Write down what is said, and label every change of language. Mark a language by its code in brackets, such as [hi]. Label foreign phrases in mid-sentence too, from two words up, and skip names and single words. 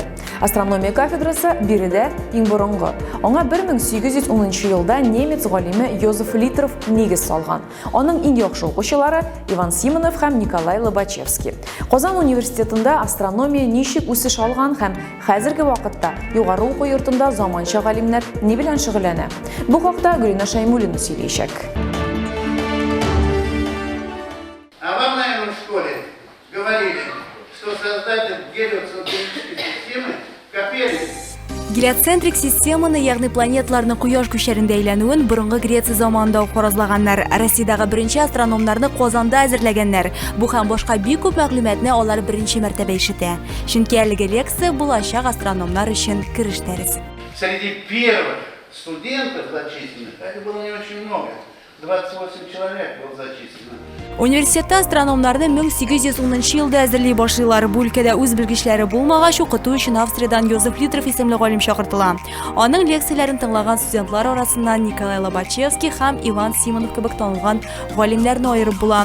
[tt] Астрономия кафедрасы биредә иң борынгы. Аңа 1810 елда немец галиме Йозеф Литров нигез салган. Аның иң яхшы укучылары Иван Симонов һәм Николай Лобачевский. Казан университетында астрономия ничек үсеш алган һәм хәзерге вакытта югары уку йортында заманча галимнәр ни белән шөгыльләнә? Бу хакта Гөлинә Шаймуллина сөйләячәк. [ru] Говорили, что создатель гелиоцентрической системы Коперник. [tt] Гелиоцентрик системаны, ягъни планеталарны кояш күчәрендә әйләнүен борынгы Греция заманында фаразлаганнар. Россиядагы беренче астрономнарны Казанда әзерләгәннәр. Бу һәм башка бик күп мәгълүматны алар беренче мәртәбә ишетә. Чөнки әлеге лекция булачак астрономнар өчен киреш дәрес. [ru] Среди первых студентов зачисленных, это было не очень много. 28 человек было зачислено. [tt] Университетта астрономнарны 1810 елда әзерли башлыйлар. Бу өлкәдә үз белгечләре булмагач, укыту өчен Австриядән Йозеф Литров исемле галим чакыртыла. Аның лекцияләрен тыңлаган студентлар арасыннан Николай Лобачевский һәм Иван Симонов кебек танылган галимнәрне аерып була.